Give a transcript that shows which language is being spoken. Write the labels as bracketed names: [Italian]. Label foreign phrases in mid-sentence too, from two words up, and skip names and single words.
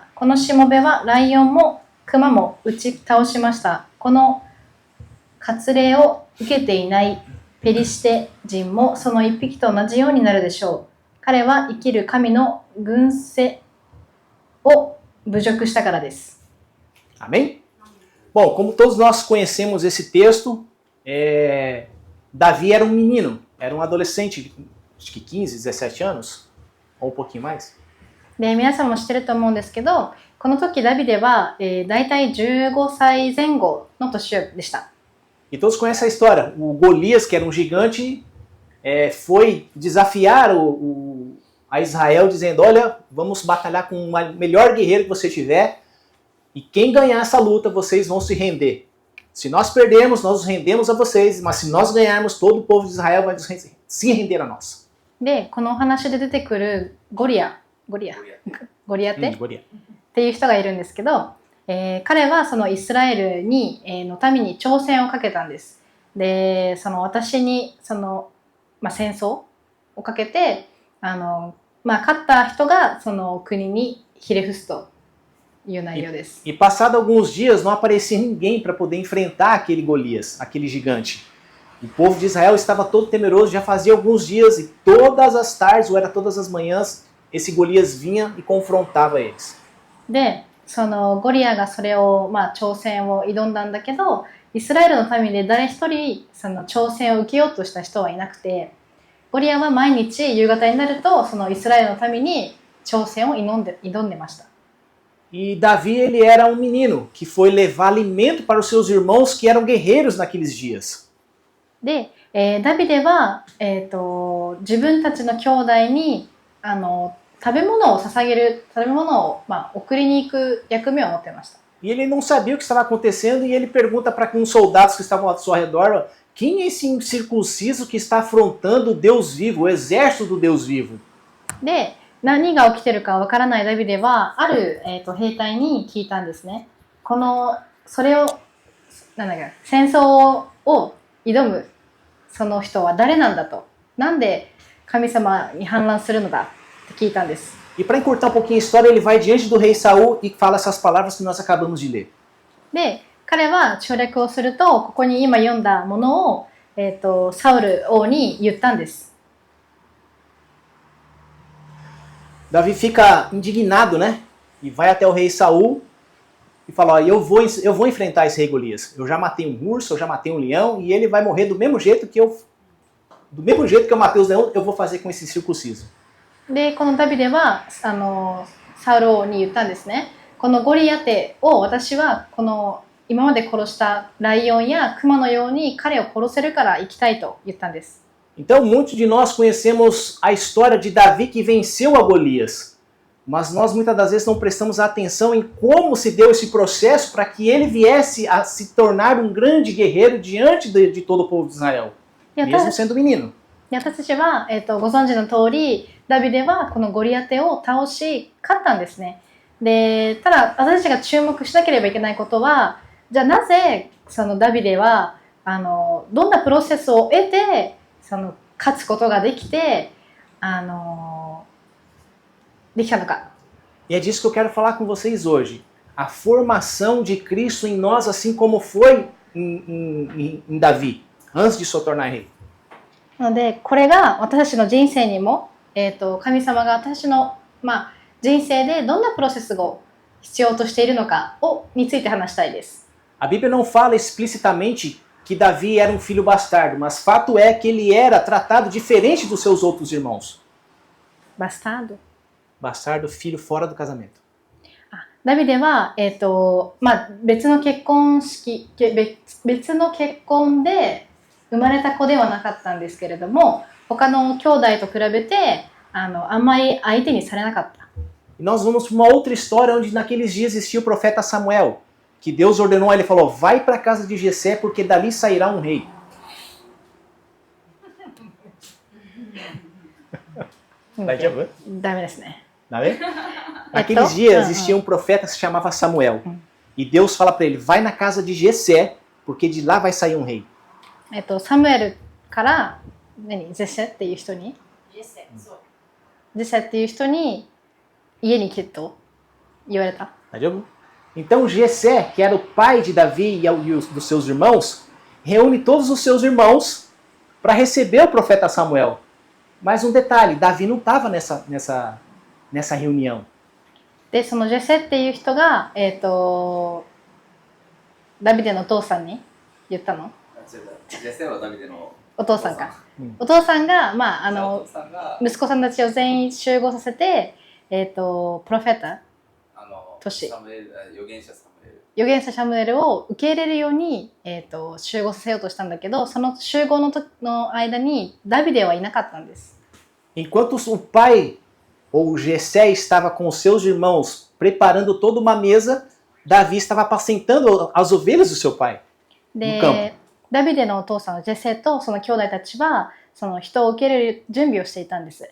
[Japanese] このしもべはライオンもクマも打ち倒しました。この割礼を受けていないペリシテ人もその一匹と同じようになるでしょう。彼は生きる神の軍勢を侮辱したからです。 [Portuguese] Amém? Bom, como todos nós conhecemos esse texto, Davi era um menino, era um adolescente, acho que 15, 17 anos, ou um pouquinho mais. [Japanese] で、皆さんも知ってると思うんですけど、この時ダビデは、だいたい15歳前後の年でした。 [Portuguese] E todos conhecem a história. O Golias, que era um gigante, foi desafiar a Israel, dizendo: olha, vamos batalhar com o melhor guerreiro que você tiver, e quem ganhar essa luta, vocês vão se render. Se nós perdermos, nós nos rendemos a vocês, mas se nós ganharmos, todo o povo de Israel vai se render a nós. [Japanese] で、このお話で出てくるゴリアテっていう人がいるんですけど、彼はそのイスラエルに、の民に挑戦をかけたんです。で、その私に戦争をかけて、勝った人がその国にひれ伏すという内容です。 [Portuguese] E passado alguns dias não aparecia ninguém para poder enfrentar aquele Golias, aquele gigante. O povo de Israel estava todo temeroso, já fazia alguns dias, e todas as tardes, ou era todas as manhãs, esse Golias vinha e confrontava eles. [Japanese] で、そのゴリアがそれを、挑戦を挑んだんだけど、イスラエルの民で誰一人その挑戦を受けようとした人はいなくて、ゴリアは毎日夕方になるとそのイスラエルの民に挑戦を挑んでました。 [Portuguese] E Davi, ele era um menino que foi levar alimento para os seus irmãos que eram guerreiros naqueles dias. [Japanese] で、ダビデは、自分たちの兄弟に食べ物を捧げる、食べ物を、送りに行く役目を持ってました。 [Portuguese] E ele não sabia o que estava acontecendo, e ele pergunta para uns soldados que estavam ao seu redor: quem é esse incircunciso que está afrontando o Deus vivo, o exército do Deus vivo? [Japanese] で、何が起きてるかわからないダビデはある、兵隊に聞いたんですね。それを戦争を挑むその人は誰なんだと、なんで神様に反乱するのだって聞いたんです。 [Portuguese] E para encurtar um pouquinho a história, ele vai diante do rei Saul e fala essas palavras que nós acabamos de ler. [Japanese] で、彼は省略をすると、ここに今読んだものを、サウル王に言ったんです。 [Portuguese] Davi fica indignado, né? E vai até o rei Saul e fala: ó, eu vou enfrentar esse rei Golias. Eu já matei um urso, eu já matei um leão, e ele vai morrer do mesmo jeito que eu matei os leões, eu vou fazer com esse circunciso. [Japanese] で、このダビデはサウル王に言ったんですね。このゴリアテを私はこの今まで殺したライオンやクマのように彼を殺せるから行きたいと言ったんです。 [Portuguese] Então, muitos de nós conhecemos a história de Davi que venceu a Golias, mas nós muitas das vezes não prestamos atenção em como se deu esse processo para que ele viesse a se tornar um grande guerreiro diante de todo o povo de Israel, mesmo sendo menino. [Japanese] 私たちは、ご存知の通り、ダビデはこのゴリアテを倒し、勝ったんですね。で、ただ私たちが注目しなければいけないことは、じゃあなぜそのダビデはどんなプロセスを得て勝つことができてできたのか。 [Portuguese] E é disso que eu quero falar com vocês hoje. A formação de Cristo em nós, assim como foi em Davi, antes de se tornar rei. [Japanese] なので、これが私たちの人生にも、神様が私の、人生でどんなプロセスを必要としているのかについて話したいです。 [Portuguese] A Bíblia não fala explicitamente que Davi era um filho bastardo, mas fato é que ele era tratado diferente dos seus outros irmãos. Bastardo? Bastardo, filho fora do casamento. [Japanese] ダビデは、別の結婚で生まれた子ではなかったんですけれども、他の兄弟と比べてあんまり相手にされなかった。 [Portuguese] E nós vamos para uma outra história onde naqueles dias existia o profeta Samuel, que Deus ordenou a ele, falou, vai para a casa de Jessé porque dali sairá um rei. Naqueles dias existia um profeta que se chamava Samuel. E Deus fala para ele, vai na casa de Jessé porque de lá vai sair um rei. [Japanese] サムエルからジェセっていう人にジェセっていう人に家に来てと言われた。 [Portuguese] Então Jessé, que era o pai de Davi e dos seus irmãos, reúne todos os seus irmãos para receber o profeta Samuel. Mas um detalhe, Davi não estava nessa reunião. [Japanese] で、そのジェセっていう人が、ダビデのお父さんに言ったの？ジェセはダビデのお父さんか。お父さんが、息子さんたちを全員集合させて、プロフェタとして預言者サムエルを受け入れるように、集合させようとしたんだけど、その集合の間にダビデはいなかったんです。 [Portuguese] Enquanto o pai ou Jessé estava com os seus irmãos preparando toda uma mesa, Davi estava apacentando as ovelhas do seu pai no campo. [Japanese] ダビデのお父さんのジェセとその兄弟たちはその人を受け入れる準備をしていたんです。